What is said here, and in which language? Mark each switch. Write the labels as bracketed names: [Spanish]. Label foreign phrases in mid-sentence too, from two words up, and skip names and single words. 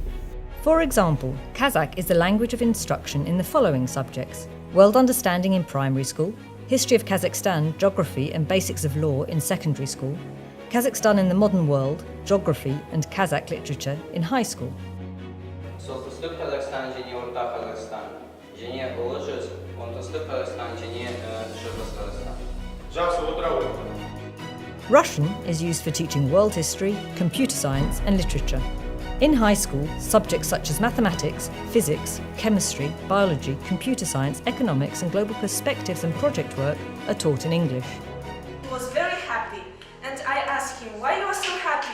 [English] For example, Kazakh is the language of instruction in the following subjects: world understanding in primary school, history of Kazakhstan, geography and basics of law in secondary school, Kazakhstan in the modern world, geography and Kazakh literature in high school. [Kazakh] Солтүстік Қазақстан және орта Қазақстан, және ұлы жүз, оңтүстік Қазақстан және шығыс Қазақстан. Жақсы отыра. [English] Russian is used for teaching world history, computer science and literature. In high school, subjects such as mathematics, physics, chemistry, biology, computer science, economics and global perspectives and project work are taught in English. He was very happy, and I asked him, why you are so happy?